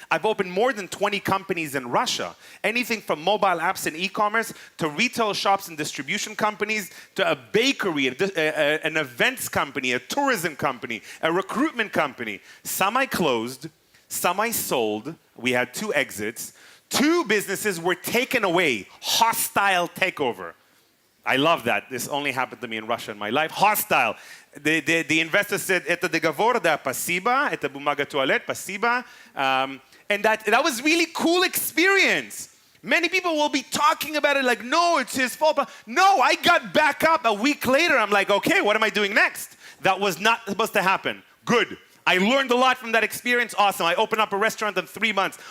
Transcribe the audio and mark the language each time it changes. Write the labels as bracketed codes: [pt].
[en] I've opened more than 20 companies in Russia. Anything from mobile apps and e-commerce to retail shops and distribution companies to a bakery, an events company, a tourism company, a recruitment company. Some I closed, some I sold. We had 2 exits. 2 businesses were taken away. Hostile takeover. I love that. This only happened to me in Russia in my life. Hostile. The investor said, [ru] это договор, да, спасибо, это бумага туалет, спасибо. [en] And that was really cool experience. Many people will be talking about it like, no, it's his fault. But no, I got back up a week later. I'm like, okay, what am I doing next? That was not supposed to happen. Good. I learned a lot from that experience. Awesome. I opened up a restaurant in 3 months.